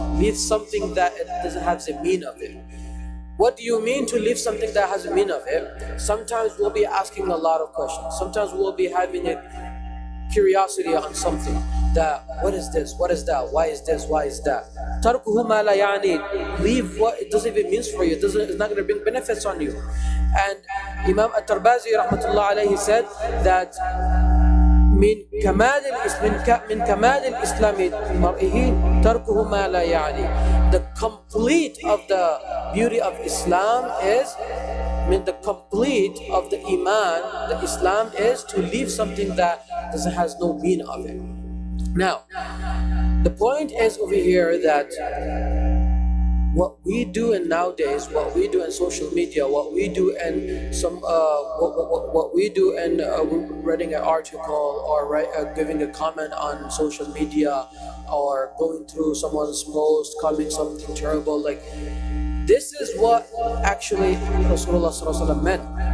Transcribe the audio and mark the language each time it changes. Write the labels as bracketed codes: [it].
[en] Leave something that it doesn't have the meaning of it. What do you mean to leave something that has a meaning of it? Sometimes we'll be asking a lot of questions. Sometimes we'll be having a curiosity on something. That what is this? What is that? Why is this? Why is that? [ar] Tarkuhu ma la yani. [en] Leave what it doesn't even mean for you. It's not going to bring benefits on you. And Imam At-Tarbazi rahmatullah alayhi said that [ar] من كمال الإسلام مرئه تركه ما لا يعني. [en] The complete of the beauty of Islam is, the complete of the Iman, the Islam is to leave something that has no meaning of it. Now, the point is over here that what we do in nowadays, what we do in social media, what we do in what we do in writing an article or giving a comment on social media or going through someone's post, commenting something terrible, like this is what actually Rasulullah sallallahu alaihi wasallam meant.